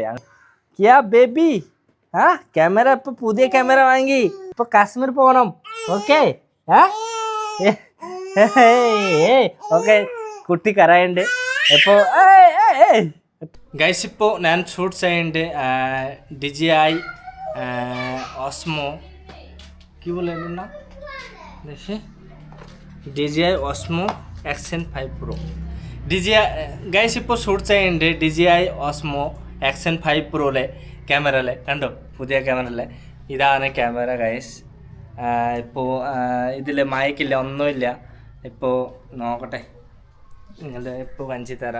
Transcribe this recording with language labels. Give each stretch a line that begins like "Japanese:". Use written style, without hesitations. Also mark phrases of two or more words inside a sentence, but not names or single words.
Malayalam: ക്യാ ബേബി, ക്യാമറ ഇപ്പോൾ പുതിയ ക്യാമറ വാങ്ങി. ഇപ്പോൾ കാശ്മീർ പോകണം. ഓക്കെ ഓക്കെ, കുട്ടി കരയുണ്ട്. ഇപ്പോൾ ഗൈസ് ഇപ്പോൾ ഞാൻ ഷൂട്ട് ചെയ്യുന്നുണ്ട് DJI Osmo.
Bangla: কি বলে এর নাম দেখে, DJI Osmo Action5 Pro.
Malayalam: DJI ഗൈസ് ഇപ്പോൾ ഷൂട്ട് ചെയ്യുന്നുണ്ട് DJI Osmo Action5 Proയിലെ ക്യാമറയിലെ. കണ്ടോ, പുതിയ ക്യാമറയിലെ. ഇതാണ് ക്യാമറ ഗൈസ്. ഇപ്പോൾ ഇതിൽ മൈക്കില്ല, ഒന്നുമില്ല. ഇപ്പോൾ നോക്കട്ടെ, നിങ്ങളുടെ ഇപ്പോൾ കാണിച്ചു തരാം.